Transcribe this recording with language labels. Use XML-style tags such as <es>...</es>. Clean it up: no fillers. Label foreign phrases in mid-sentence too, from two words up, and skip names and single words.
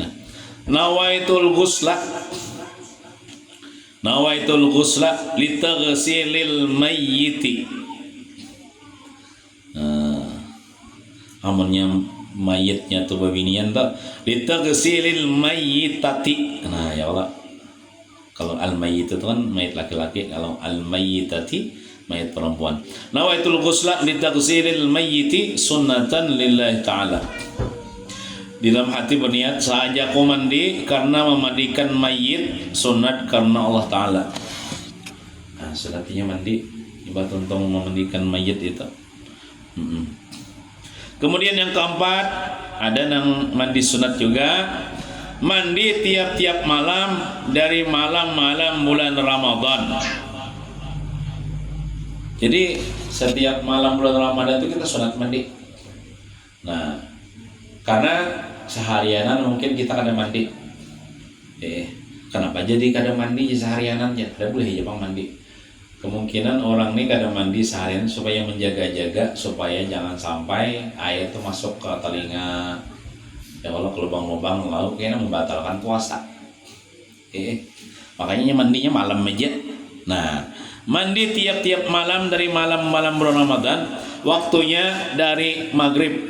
<ar>Nah, نويت الغسل لتغسيل الميت.</ar> <bjn>Amunnya mayitnya tuh babinian tak</bjn> <ar>لتغسيل الميتة.</ar> <id>Nah ya Allah, kalau al-mayyit itu kan mayit laki-laki, kalau al-mayyitati mayit perempuan.</id> <ar>نويت الغسل لتغسيل الميت سنة لله تعالى.</ar> <id>Di dalam hati berniat saja aku mandi karena memandikan mayit, sunat karena Allah Ta'ala. Nah, sunatnya mandi ibadah untuk memandikan mayit itu. Kemudian yang keempat, ada yang mandi sunat juga, mandi tiap-tiap malam dari malam-malam bulan Ramadan. Jadi setiap malam bulan Ramadan itu kita sunat mandi. Nah, karena seharianan mungkin kita kada mandi. Kenapa jadi kada mandi seharianan ya?</id> <bjn>Kada boleh aja bang mandi.</bjn> <id>Kemungkinan orang ini kada mandi seharian supaya menjaga-jaga supaya jangan sampai air itu masuk ke telinga. Ya kalau ke lubang-lubang lalu kayaknya membatalkan puasa. Makanya mandinya malam aja. Nah, mandi tiap-tiap malam dari malam-malam bulan Ramadan, waktunya dari maghrib.</id>